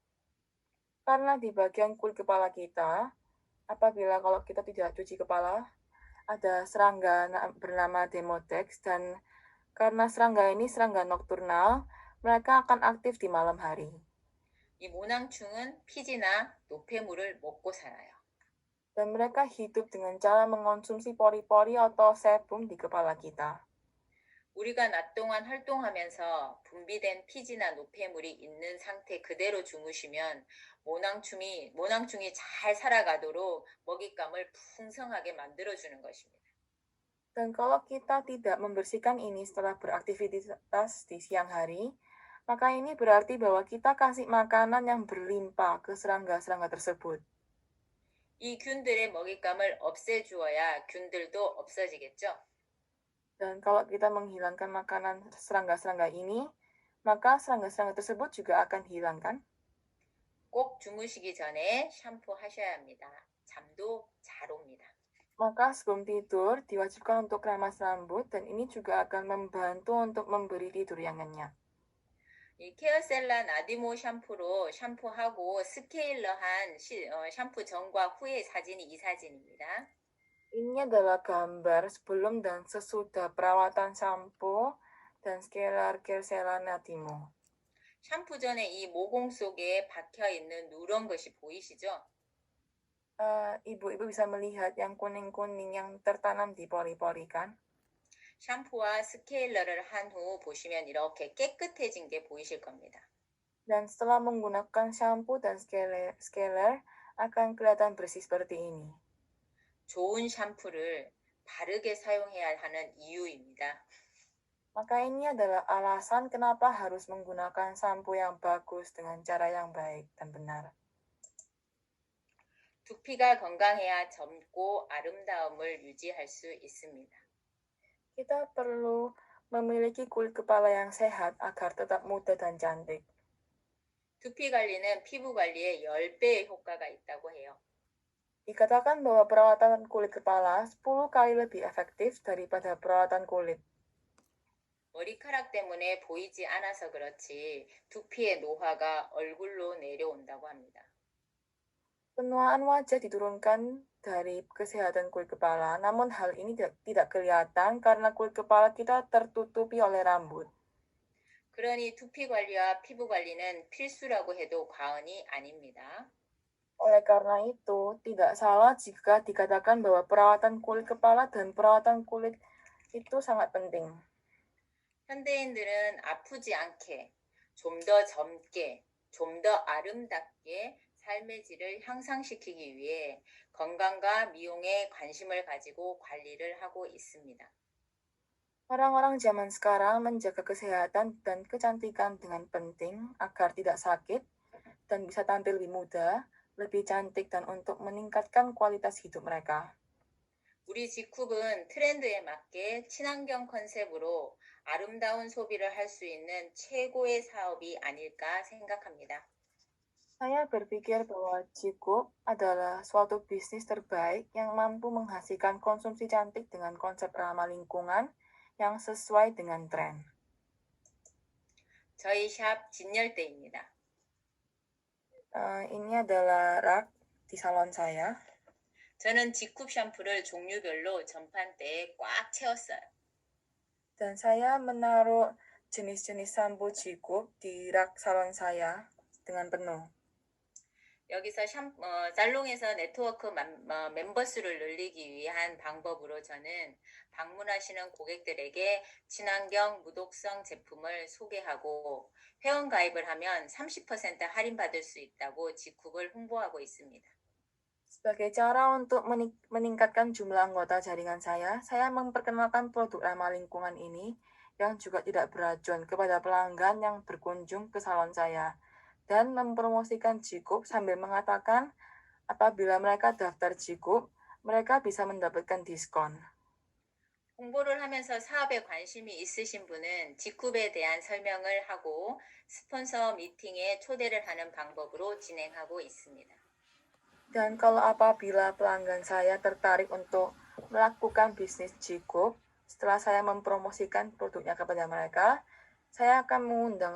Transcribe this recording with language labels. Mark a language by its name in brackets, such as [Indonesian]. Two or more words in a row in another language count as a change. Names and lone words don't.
[Indonesian] Karena di bagian kulit kepala kita, apabila kalau kita tidak cuci kepala, ada serangga bernama Demodex dan karena serangga ini serangga nokturnal, mereka akan aktif di malam hari. [Korean] 이 모낭충은 피지나 노폐물을 먹고 살아요. [Indonesian] Dan mereka hidup dengan cara mengonsumsi pori-pori atau sebum di kepala kita. [Korean] 우리가 낮 동안 활동하면서 분비된 피지나 노폐물이 있는 상태 그대로 주무시면 모낭충이 잘 살아가도록 먹잇감을 풍성하게 만들어주는 것입니다. [Indonesian] Dan kalau kita tidak membersihkan ini setelah beraktivitas di siang hari, maka ini berarti bahwa kita kasih makanan yang berlimpah ke serangga-serangga tersebut. [Korean] 이 균들의 먹잇감을 없애주어야 균들도 없어지겠죠? [Indonesian] Dan kalau kita menghilangkan makanan serangga-serangga ini, maka serangga-serangga tersebut juga akan hilang kan? [Korean] 꼭 주무시기 전에 샴푸 하셔야 합니다. 잠도 잘 옵니다. [Indonesian] Maka sebelum tidur, diwajibkan untuk keramas rambut dan ini juga akan membantu untuk memberi tidur yang nyenyak. [Korean] 이 케어셀라 나디모 샴푸로 샴푸하고 스케일러한 샴푸 전과 후의 사진이 이 사진입니다. [Indonesian] Ini adalah gambar sebelum dan sesudah perawatan shampoo dan scalar Kersela Natimo. [Korean] 샴푸 전에 이 모공 속에 박혀 있는 누런 것이 보이시죠? [Indonesian] Ibu-ibu bisa melihat yang kuning-kuning yang tertanam di pori-pori kan? [Korean] 샴푸와 스케일러를 한 후 보시면 이렇게 깨끗해진 게 보이실 겁니다. [Indonesian] Dan setelah menggunakan shampoo dan scalar akan kelihatan bersih seperti ini. [Korean] 좋은 샴푸를 바르게 사용해야 하는 이유입니다. [Indonesian] Maka ini adalah alasan kenapa harus menggunakan shampoo yang bagus dengan cara yang baik dan benar. [Korean] 두피가 건강해야 젊고 아름다움을 유지할 수 있습니다. [Indonesian] Kita perlu memiliki kulit kepala yang sehat agar tetap muda dan cantik. [Korean] 두피 관리는 피부 관리에 10배의 효과가 있다고 해요. [Indonesian] Dikatakan bahwa perawatan kulit kepala 10 kali lebih efektif daripada perawatan kulit. [Korean] 머리카락 때문에 보이지 않아서 그렇지 두피의 노화가 얼굴로 내려온다고 합니다. [Indonesian] Penuaan wajah diturunkan dari kesehatan kulit kepala, namun hal ini tidak kelihatan karena kulit kepala kita tertutupi oleh rambut. [Korean] 그러니 두피 관리와 피부 관리는 필수라고 해도 과언이 아닙니다. [Indonesian] Oleh karena itu, tidak salah jika dikatakan bahwa perawatan kulit kepala dan perawatan kulit itu sangat penting. [Korean] 현대인들은 아프지 않게, 좀 더 젊게, 좀 더 아름답게 삶의 질을 향상시키기 위해 건강과 미용에 관심을 가지고 관리를 하고 있습니다. [Indonesian] Orang-orang zaman sekarang menjaga kesehatan dan kecantikan dengan penting agar tidak sakit dan bisa tampil lebih muda, lebih cantik dan untuk meningkatkan kualitas hidup mereka. [Korean] 우리 직쿡은 트렌드에 맞게 친환경 컨셉으로 아름다운 소비를 할 수 있는 최고의 사업이 아닐까 생각합니다. [Indonesian] Saya berpikir bahwa Jikup adalah suatu bisnis terbaik yang mampu menghasilkan konsumsi cantik dengan konsep ramah lingkungan yang sesuai dengan tren. [Korean] 저희 샵 진열대입니다. [Indonesian] Ini adalah rak di salon saya. [Korean] 저는 직쿡 샴푸를 종류별로 전판대에 꽉 채웠어요. [Indonesian] Dan saya menaruh jenis-jenis sampo Jikup di rak salon saya dengan penuh. [Korean] 여기서 살롱에서 네트워크 멤버 수를 늘리기 위한 방법으로 저는 방문하시는 고객들에게 친환경 무독성 제품을 소개하고 회원 가입을 하면 30% 할인받을 수 있다고 직쿡을 홍보하고 있습니다. [Indonesian] Sebagai cara untuk meningkatkan jumlah anggota jaringan saya memperkenalkan produk ramah lingkungan ini yang juga tidak beracun kepada pelanggan yang berkunjung ke salon saya. Dan mempromosikan Jikup sambil mengatakan apabila mereka daftar Jikup, mereka bisa mendapatkan diskon. [Korean] 홍보를 하면서 사업에 관심이 있으신 분은 직쿡에 대한 설명을 하고 스폰서 미팅에 초대를 하는 방법으로 진행하고 있습니다. [Indonesian] Dan kalau apabila pelanggan saya tertarik untuk melakukan bisnis Jikup, setelah saya mempromosikan produknya kepada mereka, saya akan mengundang